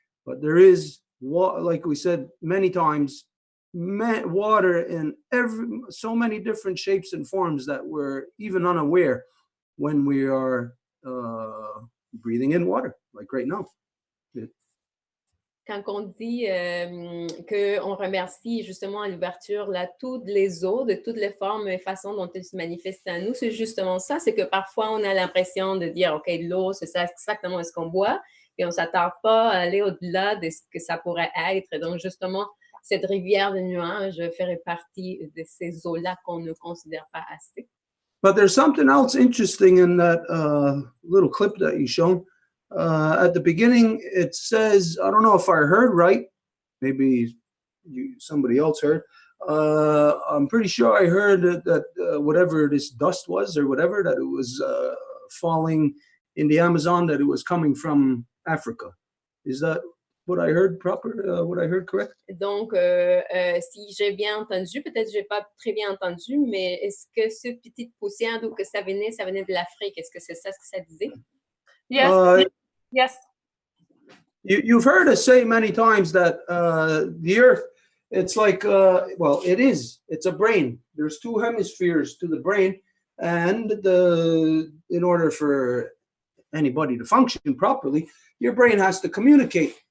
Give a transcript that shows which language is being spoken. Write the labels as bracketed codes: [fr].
[en] But there is, like we said many times, water in so many different shapes and forms that we're even unaware when we are breathing in water, like right now. [fr] Quand on dit qu'on remercie justement à l'ouverture là, toutes les eaux, de toutes les formes et façons dont elles se manifestent à nous, c'est justement ça, c'est que parfois on a l'impression de dire, OK, l'eau, c'est ça exactement ce qu'on boit, et on ne s'attarde pas à aller au-delà de ce que ça pourrait être. Donc justement, cette rivière de nuages ferait partie de ces eaux-là qu'on ne considère pas assez. [en] But there's something else interesting in that little clip that you showed. At the beginning, it says, I don't know if I heard right, maybe somebody else heard. I'm pretty sure I heard that whatever this dust was or whatever, that it was falling in the Amazon, that it was coming from Africa. Is that what I heard what I heard correct? [fr] Donc, si j'ai bien entendu, peut-être que je n'ai pas très bien entendu, mais est-ce que cette petite poussière, d'où que ça venait de l'Afrique? Est-ce que c'est ça ce que ça disait? [en] Yes. Yes. You've heard us say many times that the earth It's like, well, it is. It's a brain. There's two hemispheres to the brain, and in order for anybody to function properly, your brain has to communicate.